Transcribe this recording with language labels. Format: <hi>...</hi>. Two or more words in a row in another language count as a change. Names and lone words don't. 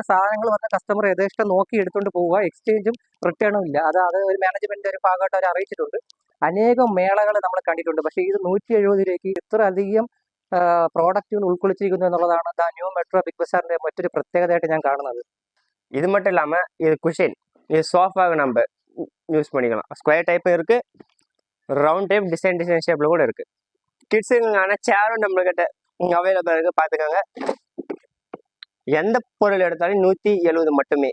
<ml>സാധനങ്ങൾ വന്ന കസ്റ്റമർ യഥേഷ്ടം നോക്കി എടുത്തുകൊണ്ട് പോവുക. എക്സ്ചേഞ്ചും റിട്ടേണും ഇല്ല. അത് ഒരു മാനേജ്മെന്റിന്റെ ഒരു ഭാഗമായിട്ട് അവർ അറിയിച്ചിട്ടുണ്ട്. അനേകം മേളകൾ നമ്മൾ കണ്ടിട്ടുണ്ട്. പക്ഷേ ഇത് 170 രൂപയ്ക്ക് ഇത്ര അധികം പ്രോഡക്റ്റുകൾ ഉൾക്കൊള്ളിച്ചിരിക്കുന്നു എന്നുള്ളതാണ് ദ ന്യൂ മെട്രോ ബിഗ് ബസാറിന്റെ മറ്റൊരു പ്രത്യേകതയായിട്ട് ഞാൻ കാണുന്നത്.</ml> <ta>இது மட்டும் இல்லாமல் இது குஷன், இது சோஃபாவுக்கு நம்ம யூஸ் பண்ணிக்கலாம்.</ta> <en>square type</en> <ta>இருக்குது,</ta> <en>round type design shape</en> <ta>கூட இருக்குது. கிட்ஸுக்கான சேரும் நம்மக்கிட்ட அவைலபிள் இருக்குது. பார்த்துக்கோங்க, எந்த பொருள் எடுத்தாலும் 170 மட்டுமே.</ta>